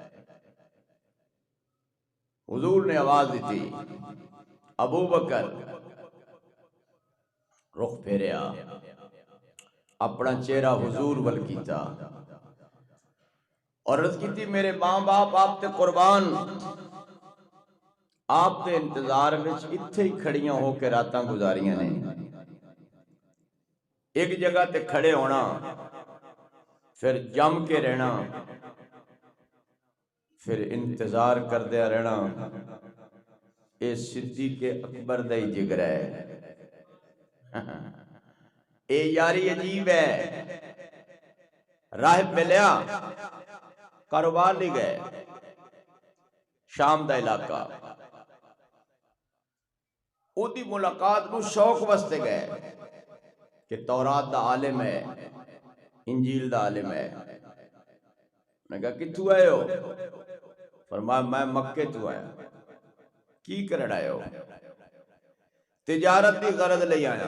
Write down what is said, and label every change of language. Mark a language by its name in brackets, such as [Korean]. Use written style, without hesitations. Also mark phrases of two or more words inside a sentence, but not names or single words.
[Punjabi] حضور نے آواز دی تھی، ابو بکر، رخ پھیریا، اپنا چہرہ حضور ول کیتا اور عرض کی تھی، میرے ماں باپ آپ تے قربان، آپ تے انتظار وچ اتھے ہی کھڑیاں ہو کے راتاں گزاریاں نے، ایک جگہ تے کھڑے ہونا، پھر جم کے رہنا، پھر انتظار کردیا رہنا، اے صدیق اکبر دا ہی جگر ہے، اے یاری عجیب ہے۔ راہب ملیا، کاروبار نہیں گئے، شام دا علاقہ، او دی ملاقات نو شوق واسطے گئے کہ تورات دا عالم ہے، انجیل دا عالم ہے۔ میں کہا کتھوں آئے ہو؟ فرمایا میں مکے تو آیا۔ کی کرن آئے ہو؟ تجارت دی غرض لئی آیا۔